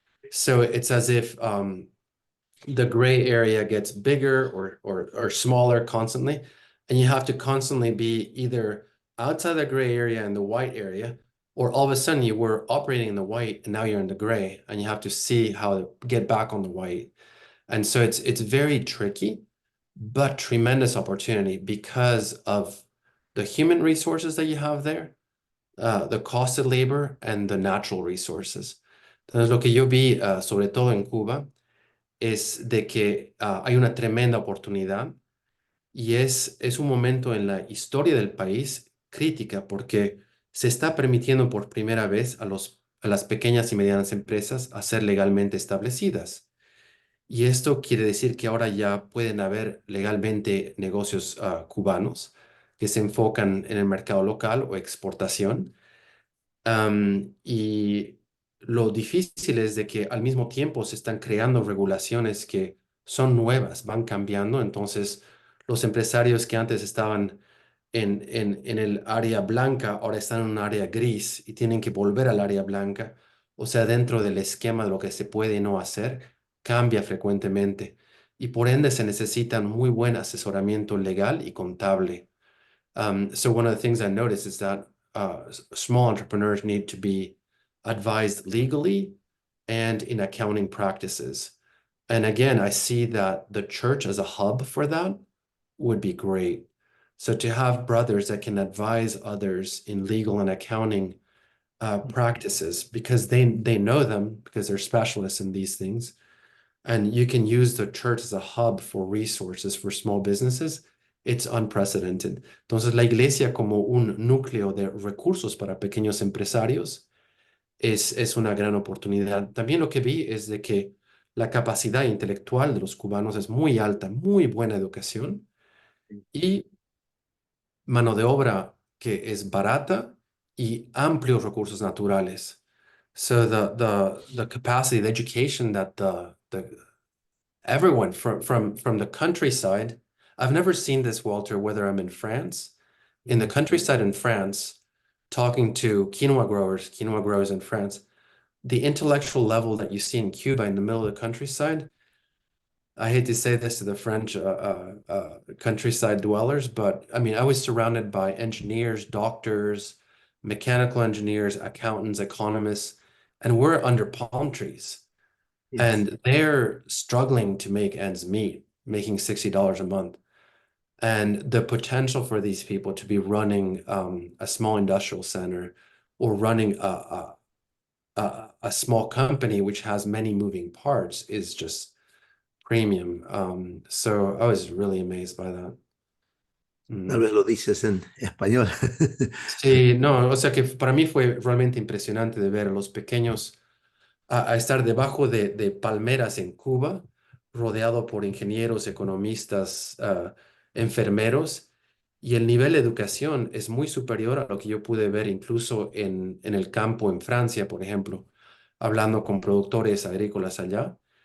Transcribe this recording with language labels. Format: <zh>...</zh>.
<en>So it's as if the gray area gets bigger or smaller constantly, and you have to constantly be either outside the gray area and the white area, or all of a sudden you were operating in the white and now you're in the gray, and you have to see how to get back on the white. And so it's very tricky, but tremendous opportunity because of the human resources that you have there, the cost of labor, and the natural resources.</en> <es>Entonces, lo que yo vi, sobre todo en Cuba, es de que hay una tremenda oportunidad y es un momento en la historia del país crítica porque se está permitiendo por primera vez a las pequeñas y medianas empresas a ser legalmente establecidas. Y esto quiere decir que ahora ya pueden haber legalmente negocios cubanos que se enfocan en el mercado local o exportación. Y lo difícil es de que al mismo tiempo se están creando regulaciones que son nuevas, van cambiando. Entonces, los empresarios que antes estaban en el área blanca ahora están en un área gris y tienen que volver al área blanca. O sea, dentro del esquema de lo que se puede y no hacer, cambia frecuentemente. Y por ende se necesita muy buen asesoramiento legal y contable.</es> <en>So one of the things I noticed is that small entrepreneurs need to be advised legally and in accounting practices. And again, I see that the church as a hub for that would be great. So to have brothers that can advise others in legal and accounting practices because they know them because they're specialists in these things. And you can use the church as a hub for resources for small businesses. It's unprecedented.</en> <es>Entonces, la iglesia como un núcleo de recursos para pequeños empresarios es una gran oportunidad. También lo que vi es de que la capacidad intelectual de los cubanos es muy alta, muy buena educación y mano de obra que es barata y amplios recursos naturales.</es> <en>So the capacity, the education that the everyone from the countryside. I've never seen this, Walter, whether I'm in France, in the countryside in France, talking to quinoa growers in France, the intellectual level that you see in Cuba in the middle of the countryside. I hate to say this to the French countryside dwellers, but I mean, I was surrounded by engineers, doctors, mechanical engineers, accountants, economists, and we're under palm trees. Yes. And they're struggling to make ends meet, making $60 a month. And the potential for these people to be running a small industrial center or running a small company which has many moving parts is just premium. So I was really amazed by that.</en> <es>Tal vez lo dices en español. Sí, no, o sea que para mí fue realmente impresionante de ver a los pequeños a estar debajo de palmeras en Cuba, rodeado por ingenieros, economistas, enfermeros, y el nivel de educación es muy superior a lo que yo pude ver incluso en el campo en Francia, por ejemplo, hablando con productores agrícolas allá.</es>